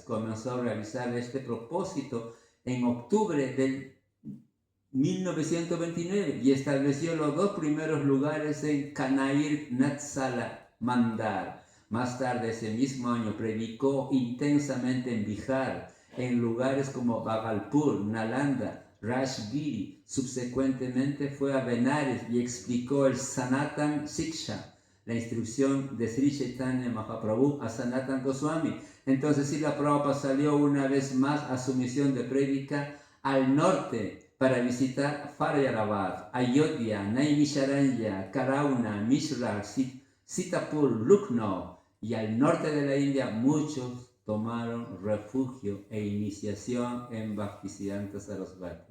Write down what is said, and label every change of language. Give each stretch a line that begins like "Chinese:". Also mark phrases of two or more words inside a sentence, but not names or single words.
Spanish: Comenzó a realizar este propósito en octubre del 1929 y estableció los 2 primeros lugares en Kanair Natsala Mandar. Más tarde ese mismo año predicó intensamente en Bihar, en lugares como Bhagalpur, Nalanda, Rajgiri. Subsecuentemente fue a Benares y explicó el Sanatan Siksha, la instrucción de Sri Chaitanya Mahaprabhu a Sanatan Goswami. Entonces Srila Prabhupada salió una vez más a su misión de prédica al norte para visitar Faryabad, Ayodhya, Naimisharanya, Karauna, Mishra, Sitapur, Lucknow, y al norte de la India muchos tomaron refugio e iniciación en Bhaktisiddhanta Sarasvati.